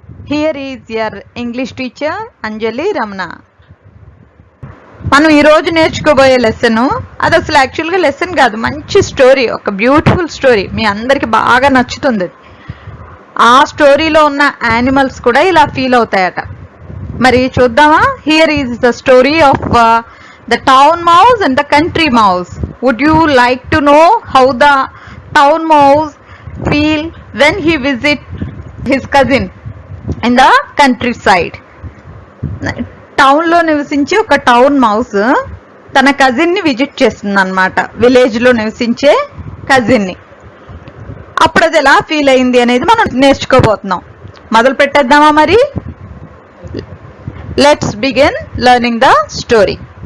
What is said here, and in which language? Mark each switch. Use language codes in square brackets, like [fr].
[en] Here is your English teacher Anjali Ramana. [te] మనం ఈరోజు నేర్చుకోబోయే lesson అది అసలు యాక్చువల్గా లెసన్ కాదు, మంచి స్టోరీ, ఒక బ్యూటిఫుల్ స్టోరీ. మీ అందరికి బాగా నచ్చుతుంది. ఆ స్టోరీలో ఉన్న యానిమల్స్ కూడా ఇలా ఫీల్ అవుతాయట. మరి చూద్దామా? [en] Here is the story of the town mouse and the country mouse. Would you like to know how the town mouse feel when he visit his cousin in the countryside? [te] Town లో నివసించే ఒక town mouse తన cousin ని visit చేస్తుంది అన్నమాట. Village లో నివసించే cousin ని. అప్పుడు అది ఎలా ఫీల్ అయింది అనేది మనం నేర్చుకోబోతున్నాం. మొదలు పెట్టేద్దామా మరి? [en] Let's begin learning the story.